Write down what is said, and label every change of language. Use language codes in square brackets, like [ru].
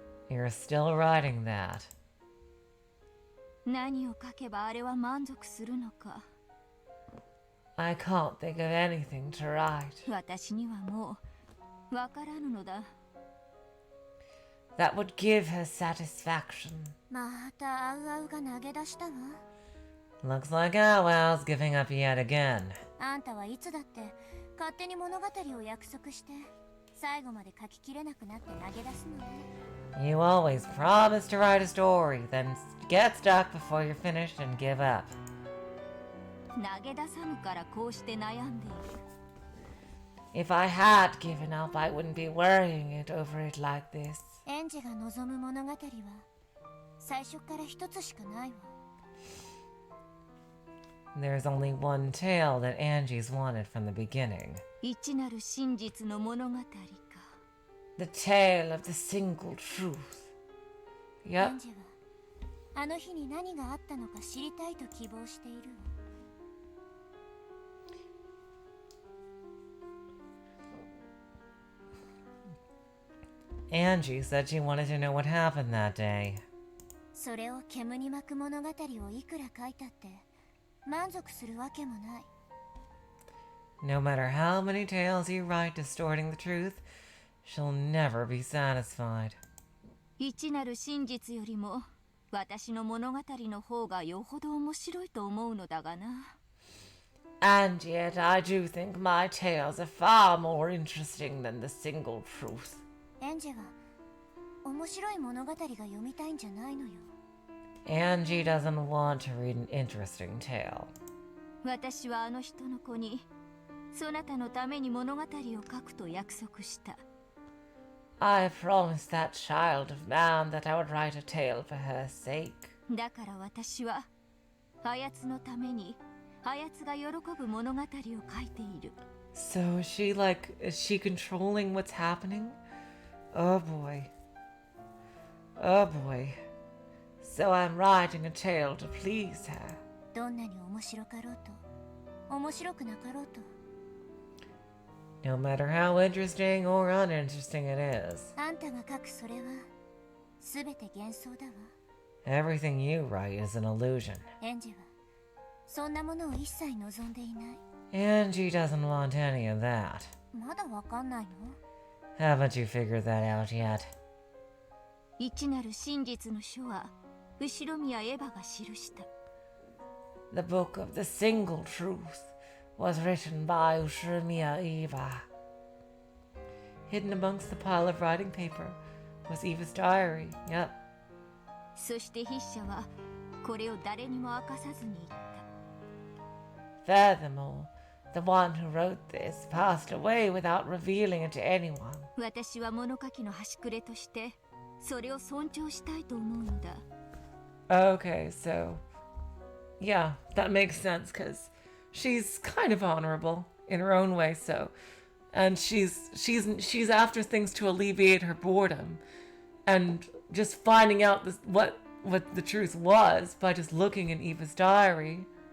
[en] You're still writing that. [ja] 何を書けばあれは満足するのか。 [en] I can't think of anything to write. [ja] 私にはもうわからぬのだ。 [en] That would give her satisfaction. [ja] またアウアウが投げ出したわ。 [en] Looks like Owl's giving up yet again. [ja] あんたはいつだって勝手に物語を約束して最後まで書ききれなくなって投げ出すのね。 [en] You always promise to write a story, then get stuck before you're finished and give up. [ja] 投げ出さぬからこうして悩んでいる。 [en] If I had given up, I wouldn't be worrying it over it like this. [ja] エンジが望む物語は最初から一つしかないわ。 [en] There's only one tale that Angie's wanted from the beginning. [ja] 一なる真実の物語か。 [en] The tale of the single truth. [ja] エ [en] Yep. [ja] ンジはあの日に何があったのか知りたいと希望しているわ。 [en] Angie said she wanted to know what happened that day. [ja] それを煙に巻く物語をいくら書いたって満足するわけもない。 [en] No matter how many tales you write distorting the truth, she'll never be satisfied. [ja] 一なる真実よりも私の物語の方がよほど面白いと思うのだがな。 [en] And yet I do think my tales are far more interesting than the single truth. [ja] エンジェは面白い物語が読みたいんじゃないのよ。 [en] Angie doesn't want to read an interesting tale. [ja] 私はあの人の子にそなたのために物語を書くと約束した。 [en] I promised that child of man that I would write a tale for her sake. [ja] だから私はあやつのためにあやつが喜ぶ物語を書いている。 [en] So is she controlling what's happening? Oh boy. Oh boy. So I'm writing a tale to please her. [ja] どんなに面白かろうと面白くなかろうと [en] No matter how interesting or uninteresting it is, [ja] あんたが書くそれは全て幻想だわ [en] everything you write is an illusion. [ja] エンジはそんなものを一切望んでいない [en] Angie doesn't want any of that. [ja] まだわかんないの [en] Haven't you figured that out yet? [ja] 一なる真実の書は後宮エヴァが記した [en] The book of the single truth was written by Ushimiya Eva. Hidden amongst the pile of writing paper was Eva's diary. Yep. [ja] そして筆者はこれを誰にも明かさずに言った [en] Furthermore, the one who wrote this passed away without revealing it to anyone. [ja] 私は物書きの端くれとしてそれを尊重したいと思うのだ [en] Okay, so yeah, that makes sense because she's kind of honorable in her own way. So, and she's after things to alleviate her boredom, and just finding out what the truth was by just looking in Eva's diary.